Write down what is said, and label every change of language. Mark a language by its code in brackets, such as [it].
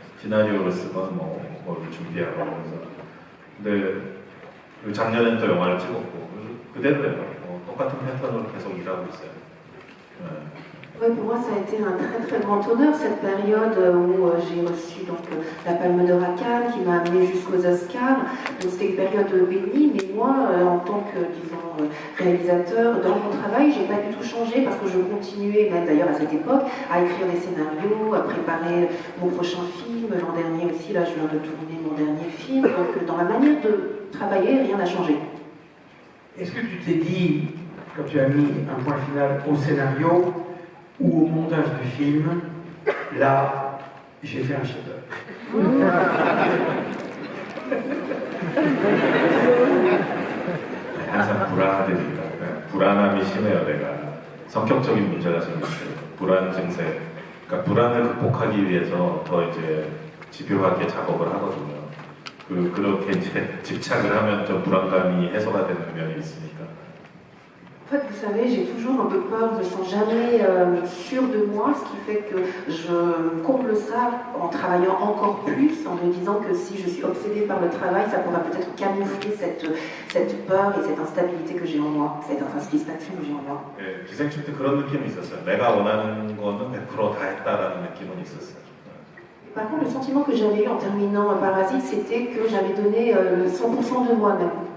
[ko] 시나리오를 쓰건 뭘 준비하고 그래서 근데 작년엔 또 영화를 찍었고 그대로예요. 똑같은 패턴으로 계속 일하고 있어요. [fr] Ouais, pour moi, ça a été un très très grand honneur cette période où j'ai reçu donc la Palme d'Or à Cannes qui m'a amené jusqu'aux Oscars. Donc c'était une période bénie, mais moi, en tant que disons réalisateur, dans mon travail, j'ai pas du tout changé parce que je continuais, même d'ailleurs à cette époque, à écrire des scénarios, à préparer mon prochain film. L'an dernier aussi, là, je viens de tourner mon dernier film. Donc dans la manière de travailler, rien n'a changé. Est-ce que tu t'es dit, quand tu as mis un point final au scénario ou au montage du film, là, j'ai fait un chef-d'œuvre? [ko] 항상 불안합니다. 불안함이 심해요. 내가 성격적인 문제가 좀 있어요. 불안 증세. 그러니까 불안을 극복하기 위해서 더 이제 집요하게 작업을 하거든요. 그렇게 이제 집착을 하면 좀 불안감이 해소가 되는 면이 있으니까. [fr] En fait, vous savez, j'ai toujours un peu peur, je ne me sens jamais sûre de moi, ce qui fait que je comble ça en travaillant encore plus, en me disant que si je suis obsédée par le travail, ça pourra peut-être camoufler cette peur et cette instabilité que j'ai en moi, cette insatisfaction que j'ai en moi. [ko] 예, 기생충 때 그런 느낌이 있었어요. 내가 원하는 거는 100% 다 했다라는 느낌은 있었어요. [fr] Par contre, le sentiment que j'avais eu en terminant Parasite, c'était que j'avais donné le 100% de moi-même.